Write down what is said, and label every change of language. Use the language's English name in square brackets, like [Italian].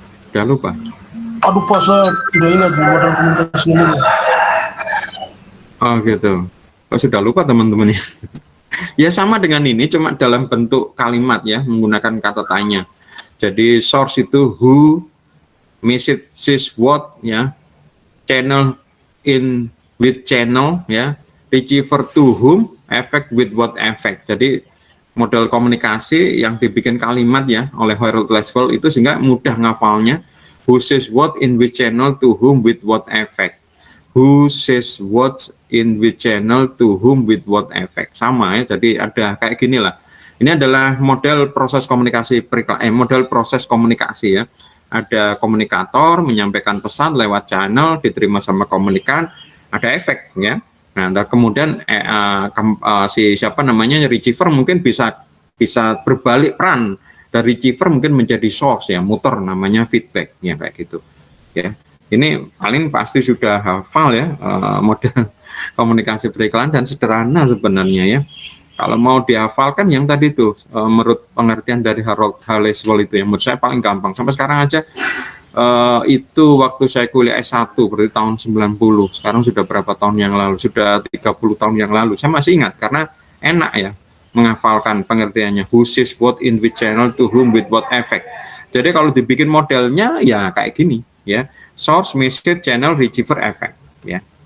[Indonesian] Sudah lupa? Aduh Pak, saya tidak ingat modal komunikasi ini. Oh gitu. Kok sudah lupa teman-teman ya? Ya sama dengan ini, cuma dalam bentuk kalimat ya, menggunakan kata tanya. [English] Jadi source itu who, message is what ya, channel in with channel ya, receiver to whom, effect with what effect. Jadi [Indonesian] model komunikasi yang dibikin kalimat ya oleh Harold Laswell itu sehingga mudah ngafalnya. [English] Who says what in which channel to whom with what effect. Who says what in which channel to whom with what effect. [Indonesian] Sama ya, jadi ada kayak gini lah. Ini adalah model proses komunikasi model proses komunikasi ya. Ada komunikator menyampaikan pesan lewat channel, diterima sama komunikan, ada efek ya. Nah, kemudian si siapa namanya receiver mungkin bisa berbalik peran dari receiver mungkin menjadi source ya, muter namanya feedback ya kayak gitu ya. Ini paling pasti sudah hafal ya model komunikasi beriklan dan sederhana sebenarnya ya. Kalau mau dihafalkan yang tadi itu menurut pengertian dari Harold Laswell itu yang menurut saya paling gampang. Sampai sekarang aja itu waktu saya kuliah S1 berarti tahun 90. Sekarang sudah berapa tahun yang lalu? Sudah 30 tahun yang lalu. Saya masih ingat karena enak ya menghafalkan pengertiannya. [English] Who says what in which channel to whom with what effect. [Indonesian] Jadi kalau dibikin modelnya ya kayak gini ya. [English] Source, message, channel, receiver, effect ya.